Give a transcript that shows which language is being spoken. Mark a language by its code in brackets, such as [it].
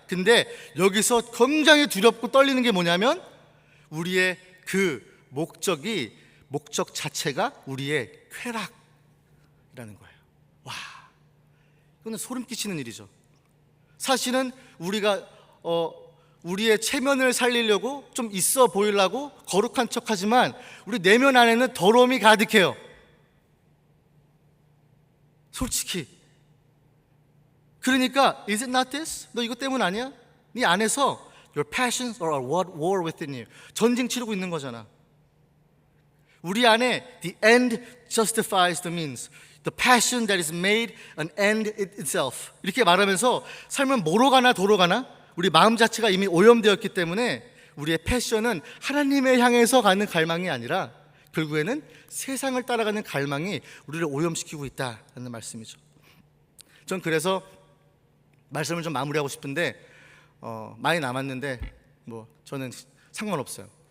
[ko] 근데 여기서 굉장히 두렵고 떨리는 게 뭐냐면 우리의 그 목적 자체가 우리의 쾌락이라는 거예요. 와, 이거는 소름 끼치는 일이죠. 사실은 우리가 우리의 체면을 살리려고 좀 있어 보이려고 거룩한 척하지만 우리 내면 안에는 더러움이 가득해요. 솔직히. 그러니까 [en] is it not this? [ko] 너 이것 때문 아니야? 네 안에서 [en] your passions are at war within you. [ko] 전쟁 치르고 있는 거잖아. 우리 안에 [en] the end justifies the means. The passion that is made an end itself. [ko] 이렇게 말하면서 삶은 뭐로 가나 도로 가나 우리 마음 자체가 이미 오염되었기 때문에 우리의 패션은 하나님을 향해서 가는 갈망이 아니라 결국에는 세상을 따라가는 갈망이 우리를 오염시키고 있다는 말씀이죠. 전 그래서 말씀을 좀 마무리하고 싶은데 많이 남았는데 뭐 저는 상관없어요.